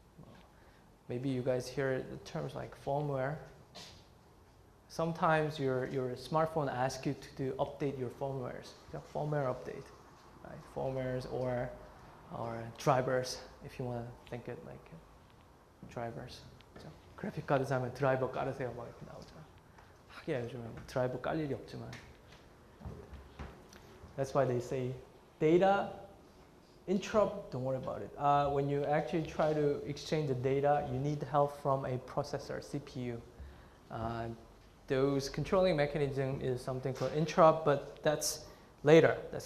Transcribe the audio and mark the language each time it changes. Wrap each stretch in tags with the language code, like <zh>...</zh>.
<en>Well, maybe you guys hear the terms like firmware. Sometimes your smartphone asks you to update your firmwares. Firmware update, right? Firmwares or drivers, if you want to think it like drivers.</en> <ko>그래픽 카드 사면 드라이버 깔으세요 막 이렇게 나오죠. 하기야 요즘에 드라이버 깔 일이 없지만.</ko> <en>That's why they say data interrupt. Don't worry about it. When you actually try to exchange the data, you need help from a processor, CPU. Those controlling mechanism is something called interrupt, but that's later.</en>